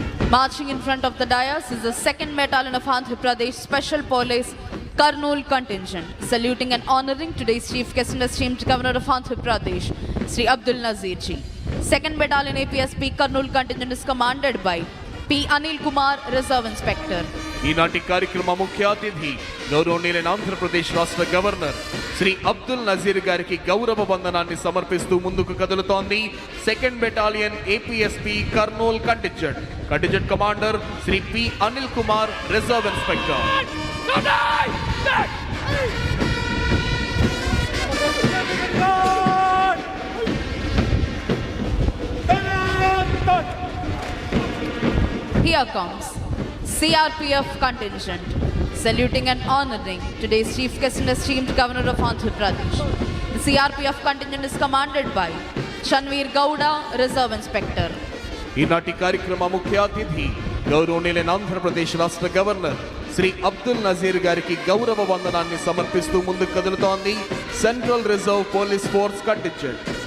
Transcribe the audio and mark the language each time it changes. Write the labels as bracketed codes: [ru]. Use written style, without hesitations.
[en] Marching in front of the dais is the 2nd Battalion of Andhra Pradesh Special Police Kurnool Contingent, saluting and honoring today's chief guest and esteemed governor of Andhra Pradesh, Sri Abdul Nazir ji. 2nd Battalion APSP Kurnool Contingent is commanded by P. Anil Kumar, Reserve Inspector. [te] ఈనాటి కార్యక్రమ ముఖ్య అతిథి గౌరవనీయులైన ఆంధ్రప్రదేశ్ రాష్ట్ర governor Shri Abdul Nazir గారికి గౌరవ వందనాన్ని సమర్పిస్తూ ముందుకు కదులుతోంది 2nd battalion APSP Kurnool contingent. Contingent commander Shri P Anil Kumar, reserve inspector. [en] Here comes CRPF contingent, saluting and honoring today's chief guest and esteemed governor of Andhra Pradesh. The CRPF contingent is commanded by Chanveer Gowda, Reserve Inspector. [te] ఈనాటి కార్యక్రమ ముఖ్య అతిథి గౌరవనీయులైన ఆంధ్రప్రదేశ్ రాష్ట్ర governor Shri Abdul Nazir గారికి గౌరవ వందనాన్ని సమర్పిస్తూ ముందుకు కదులుతోంది central reserve police force contingent.